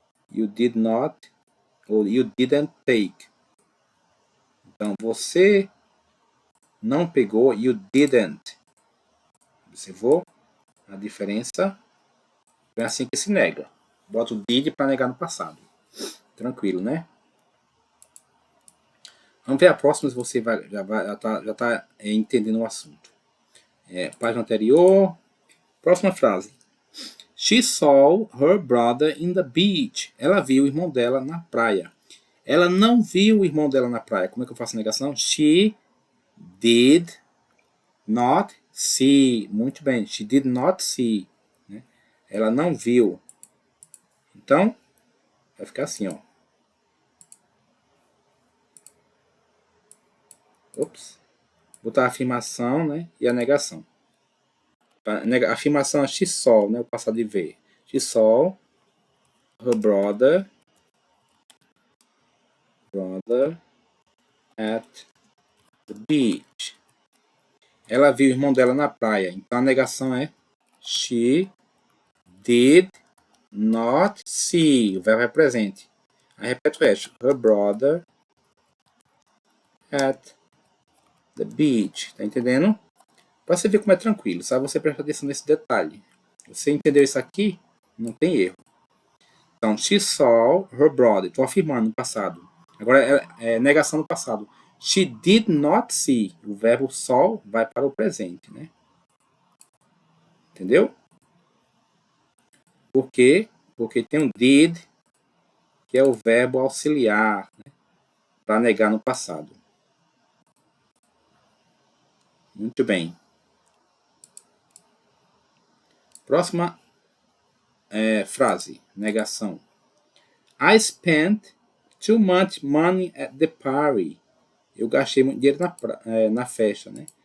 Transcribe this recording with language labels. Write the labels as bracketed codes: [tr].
[en] You did not, [pt] ou [en] you didn't take. [pt] Então, você não pegou, [en] you didn't. [pt] Observou a diferença? É assim que se nega. Bota o did para negar no passado. Tranquilo, né? Vamos ver a próxima se você já tá entendendo o assunto. Página anterior. Próxima frase. [en] She saw her brother in the beach. [pt] Ela viu o irmão dela na praia. Ela não viu o irmão dela na praia. Como é que eu faço a negação? [en] She did not see. [pt] Muito bem. [en] She did not see. [pt] Né? Ela não viu. Então, vai ficar assim, ó. Ops. Botar a afirmação, né? E a negação. A afirmação é [en] she saw, [pt] né? O passado de ver. [en] She saw her brother at the beach. [pt] Ela viu o irmão dela na praia. Então a negação é [en] she did not see. [pt] O verbo é presente. Aí repete o resto. [en] Her brother at the beach. [pt] Tá entendendo? Para você ver como é tranquilo, sabe? Você presta atenção nesse detalhe. Você entendeu isso aqui? Não tem erro. Então, [en] she saw her brother. [pt] Estou afirmando no passado. Agora é negação no passado. [en] She did not see. [pt] O verbo saw vai para o presente, né? Entendeu? Por quê? Porque tem um did, que é o verbo auxiliar, né? Para negar no passado. Muito bem. Próxima frase. Negação. [en] I spent too much money at the party. [pt] Eu gastei muito dinheiro na festa, né?